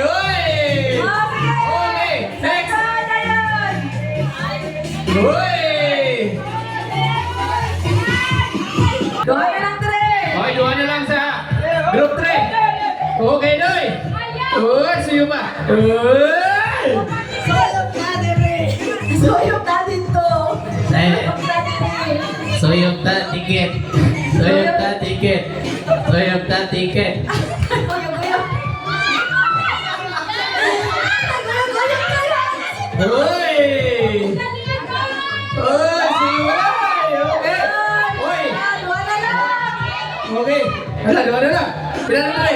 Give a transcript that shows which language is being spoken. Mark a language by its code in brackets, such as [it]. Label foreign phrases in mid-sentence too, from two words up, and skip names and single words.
[tl] Oy! Okay, next! Oy! Okay, doon na lang sa group 3. [ceb] Okay, Noy! Uy, suyo pa! Uy! Suyok na dito! Suyok ta tiket! Suyok ta tiket! Suyok ta tiket! Uy! Uy, suyo pa! Okay! Uy! Okay! Wala, dua na lang! Pila na lang!